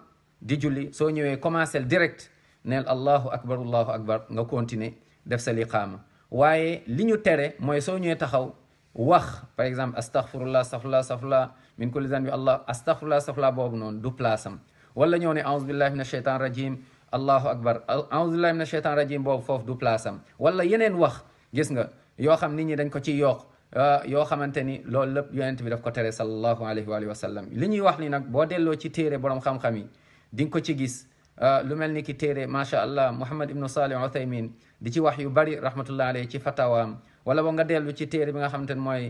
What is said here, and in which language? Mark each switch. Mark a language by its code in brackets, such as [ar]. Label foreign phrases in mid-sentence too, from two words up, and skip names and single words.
[wo] di julli soo ñëwee [fr] commencé direct [wo] neel [ar] الله أكبر [wo] nga continuer def sa liqaama waaye li ñu tere mooy soo ñëwee taxaw wax [fr] par exemple [ar] أستغفر الله من كل ذنب الله أستغفر الله [wo] boobu noonu du place am wala ñëw ne [ar] أعوذ بالله من الشيطان الرجيم الله أكبر أعوذ بالله من الشيطان الرجيم [wo] boobu foofu du place am wala yeneen wax gis nga yoo xam nit ñi dañ ko ci yokk yoo xamante ni loolu lépp yonent bi daf ko tere [ar] صلى الله عليه وسلم [wo] li ñuy wax ni nag boo delloo ci téere borom xam-xam yi di nga ko ci gis lu mel ni ki téere [ar] ما شاء الله [wo] Muhammad ibnu Salih Uthaymin di ci wax yu bari [ar] رحمة الله عليه [wo] ci fatawaam wala ba nga dellu ci téere bi nga xamante ne mooy